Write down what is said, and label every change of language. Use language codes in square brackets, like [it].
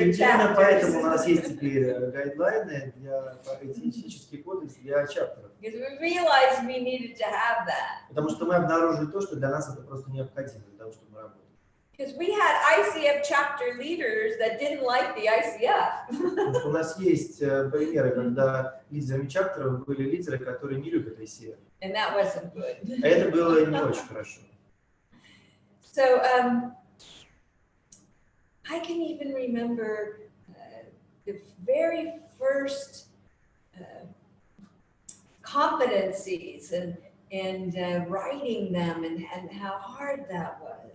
[ru] И именно поэтому у [en] chapters. [ru] нас есть теперь гайдлайны для этический кодекс для чаптеров. [en] Because we realized we needed to have that. [ru] Потому что мы обнаружили то, что для нас это просто необходимо для того, чтобы мы работали. [en] Because we had ICF chapter leaders that didn't like the ICF. [ru] Потому что у нас есть примеры, когда лидерами чаптеров были лидеры, которые не любят ICF. [en] And that wasn't good. [ru] А это было не очень хорошо. [en] So I can even remember the very first competencies and writing them and how hard that was.